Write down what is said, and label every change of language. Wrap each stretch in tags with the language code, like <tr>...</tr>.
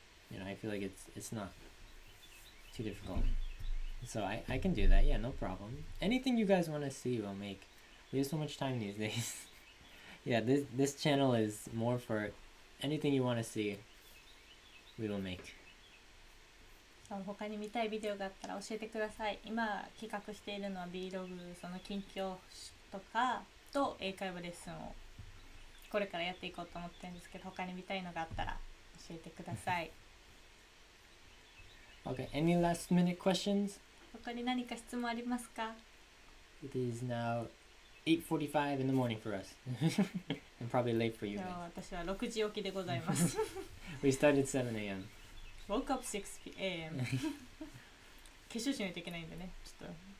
<en>You know, I feel like it's not too difficult. So I can do that. Yeah, no problem. Anything you guys want to see, we'll make. We have so much time these days. Yeah, this channel is more for anything you want to see, we will make.</en> <ja>他に見たいビデオがあったら教えてください。今企画しているのは Vlog、その近況とかと英会話レッスンをこれからやっていこうと思ってるんですけど、他に見たいのがあったら教えてください。</ja> <en>Okay, any last minute questions?</en> <ja>他に何か質問ありますか？</ja> <en>It is now 8:45 in the morning for us. And probably late for you</en> <ja>今</ja> <en>guys.</en> <ja>日は私は6時起きでございます。</ja> <en>We started 7 a.m. Woke up 6 a.m.</en> <ja>化粧しないといけないんでね、ちょっと。</ja>